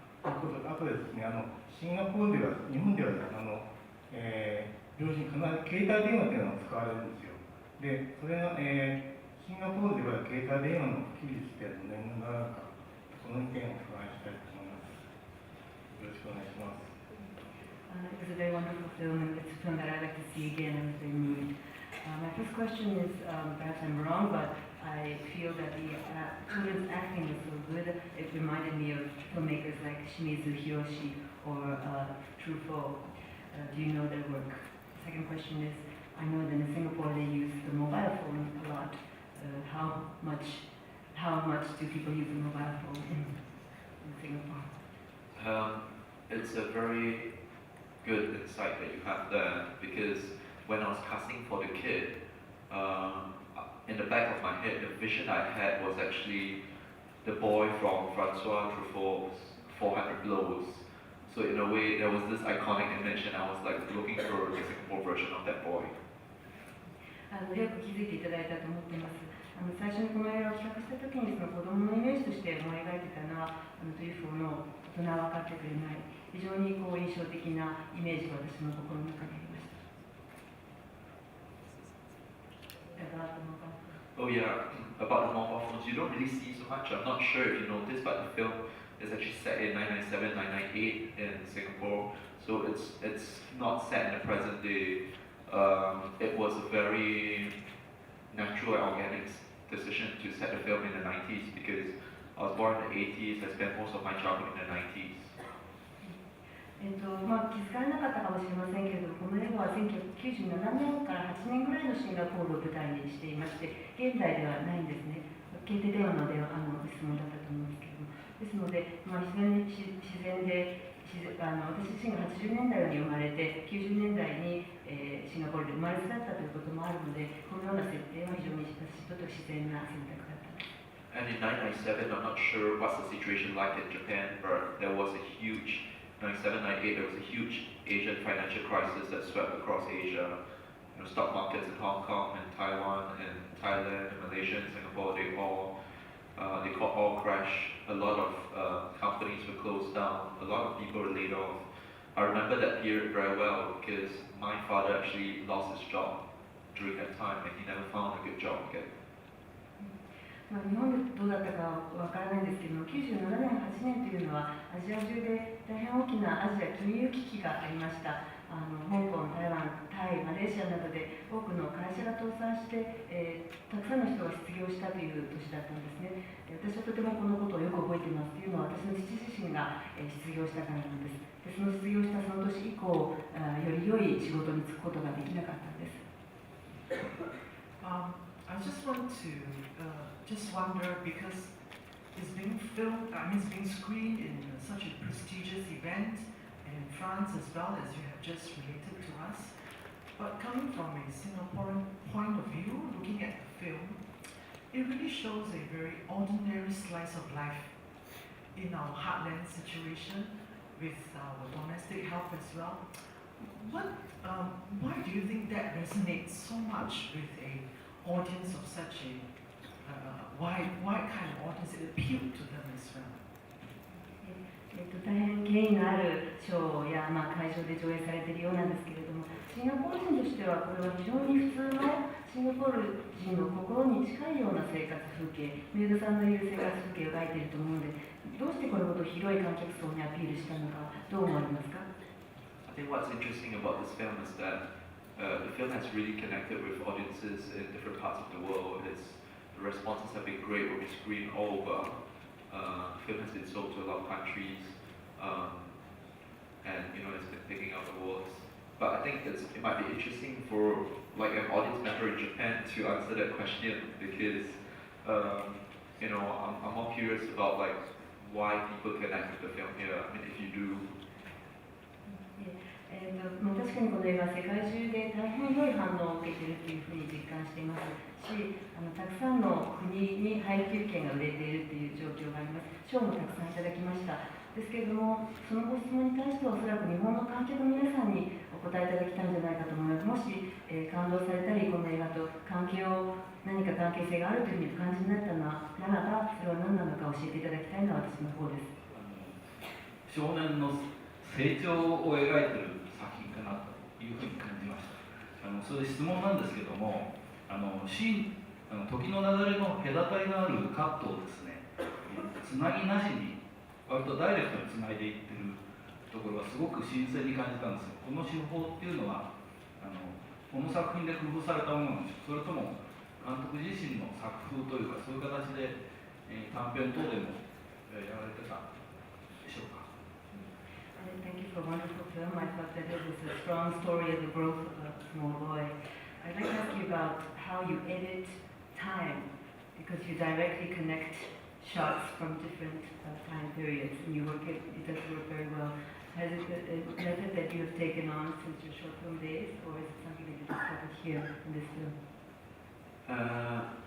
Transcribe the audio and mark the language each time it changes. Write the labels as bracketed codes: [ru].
[ja] あとですね、シンガポールでは、日本では両親必ず携帯電話というのが使われるんですよ。で、それが、シンガポールでは携帯電話の普及率って年々ならか、その意見を伺いしたいと思います。よろしくお願いします。 [en] It was a very wonderful film, and it's a film that I'd like to see again. I was very moved. My first question is, perhaps I'm wrong, but I feel that the children's acting is so good. It reminded me of filmmakers like Shimizu Hiroshi or Truffaut. Do you know their work? Second question is, I know that in Singapore they use the mobile phone a lot. How much do people use the mobile phone in Singapore? It's a very good insight that you have there, because when I was casting for the kid, in the back of my head, the vision I had was actually the boy from Francois Truffaut's 400 Blows. So in a way, there was this iconic image, and I was like looking for the Singapore version of that boy. [ja] よく気づいていただいたと思っています。最初にこの映画を企画した時にその子供のイメージとして思い描いてたのはトリュフォーの大人は分かってくれない非常に印象的なイメージが私の心の中にありました。 [en] Oh yeah, about the mobile phones, you don't really see so much. I'm not sure if you noticed, but the film is actually set in 997, 998 in Singapore. So it's not set in the present day. It was a very natural and organic decision to set the film in the 90s because I was born in the 80s. I spent most of my childhood in the 90s. [ja] 気づかれなかったかもしれませんけれども、この映画は1997年から8年ぐらいのシンガポールを舞台にしていまして、現在ではないんですね。携帯電話の質問だったと思うんですけども、ですので、自然で私自身が80年代に生まれて、90年代に、シンガポールで生まれ育ったということもあるので、このような設定は非常に私にとって自然な選択だった。 [en] And in 997, I'm not sure what's the situation like in Japan, but there was a huge 97, 98, there was a huge Asian financial crisis that swept across Asia. You know, stock markets in Hong Kong and Taiwan and Thailand and Malaysia and Singapore, they all crashed. A lot of companies were closed down. A lot of people were laid off. I remember that period very well because my father actually lost his job during that time and he never found a good job again. [ja] 日本でどうだったかわからないんですけども、97年、8年というのはアジア中で大変大きなアジア金融危機がありました。香港、台湾、タイ、マレーシアなどで多くの会社が倒産して、たくさんの人が失業したという年だったんですね。私はとてもこのことをよく覚えていますというのは私の父自身が失業したからなんです。でその失業したその年以降、より良い仕事に就くことができなかったんです。 [en] I just want to just wonder because it's being filmed, it's being screened in such a prestigious event in France as well as you have just related to us. But coming from a Singaporean point of view, looking at the film, it really shows a very ordinary slice of life in our heartland situation with our domestic help as well. Why do you think that resonates so much with a audience of such a wide kind of audience? It appealed to them as well. [ja] 大変権威のあるショーや、会場で上映されているようなんですけれども、シンガポール人としてはこれは非常に普通のシンガポール人の心に近いような生活風景、メイドさんのいる生活風景を描いていると思うので、どうしてこのことを広い観客層にアピールしたのか、どう思われますか？ [en] I think what's interesting about this film is that the film has really connected with audiences in different parts of the world. The responses have been great when we screen all over. The film has been sold to a lot of countries, and it's been picking up awards. But I think it might be interesting for like an audience member in Japan to answer that question because I'm more curious about like why people connect with the film here. I mean, if you do. [ja] 確かにこの映画は世界中で大変良い反応を受けているというふうに実感していますし、たくさんの国に配給券が売れているという状況があります。賞もたくさんいただきました。ですけれども、そのご質問に対してはおそらく日本の観客の皆さんにお答えいただきたいんじゃないかと思います。もし、感動されたり、この映画と何か関係性があるというふうにお感じになったのならば、それは何なのか教えていただきたいのは私の方です。少年の成長を描いている作品かなというふうに感じました。そういう質問なんですけども、時の流れの隔たりのあるカットをですね、つなぎなしに割とダイレクトにつないでいってるところがすごく新鮮に感じたんですよ。この手法っていうのはこの作品で工夫されたものなんです。それとも監督自身の作風というかそういう形で、短編等でもやられてたでしょうか。 [en] Thank you for a wonderful film. I thought that it was a strong story of the growth of a small boy. I'd like to ask you about how you edit time, because you directly connect shots from different time periods, and it does work very well. Has it a method that you have taken on since your short film days, or is it something that you discovered here in this film?